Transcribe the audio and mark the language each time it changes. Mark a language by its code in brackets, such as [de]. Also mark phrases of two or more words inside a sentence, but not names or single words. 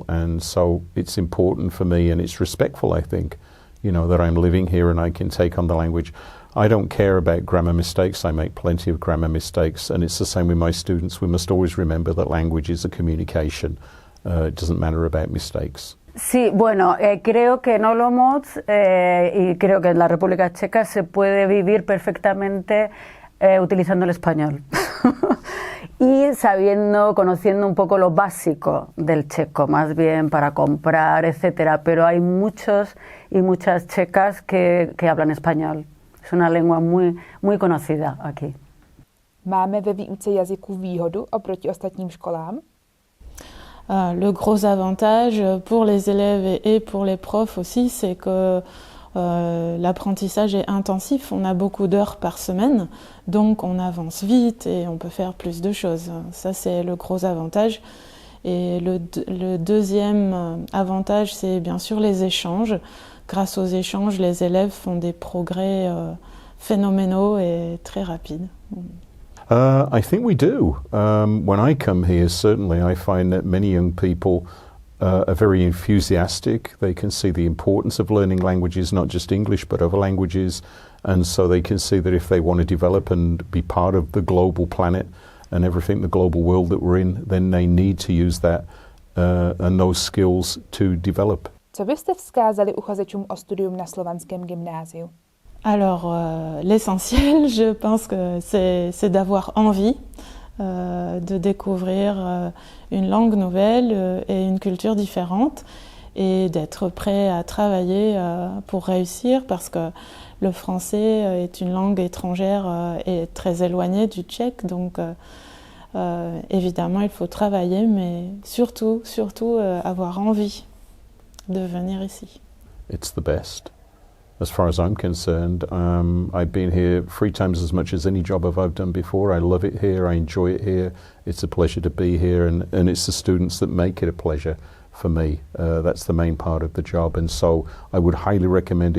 [en] And so it's important for me, and it's respectful, I think, you know, that I'm living here and I can take on the language. I don't care about grammar mistakes. I make plenty of grammar mistakes, and it's the same with my students. We must always remember that language is a communication. It doesn't matter about mistakes. [es] Sí, bueno, creo que en Olomouc y creo que en la República Checa se puede vivir perfectamente utilizando el español y conociendo un poco lo básico del checo, más bien para comprar, etcétera. Pero hay muchos y muchas checas que hablan español. Es una lengua muy conocida aquí. [cs] Máme ve výuce jazyků výhodu oproti ostatním školám? [fr] Le gros avantage pour les élèves et pour les profs aussi, c'est que l'apprentissage est intensif. On a beaucoup d'heures par semaine, donc on avance vite et on peut faire plus de choses. Ça, c'est le gros avantage. Et le deuxième avantage, c'est bien sûr les échanges. Grâce aux échanges, les élèves font des progrès phénoménaux et très rapides. [en] I think we do. When I come here, certainly I find that many young people are very enthusiastic. They can see the importance of learning languages, not just English, but other languages. And so they can see that if they want to develop and be part of the global planet and everything, the global world that we're in, then they need to use that and those skills to develop. [cs] Co byste vzkázali uchazečům o studium na Slovanském gymnáziu? [fr] Alors, l'essentiel, je pense que c'est d'avoir envie de découvrir une langue nouvelle et une culture différente et d'être prêt à travailler pour réussir parce que le français est une langue étrangère et très éloignée du tchèque, donc évidemment il faut travailler, mais surtout avoir envie de venir ici. [en] It's the best. As far as I'm concerned, I've been here 3 times as much as any job I've done before. I love it here, I enjoy it here. It's a pleasure to be here, and it's the students that make it a pleasure for me. That's the main part of the job, and so I would highly recommend it.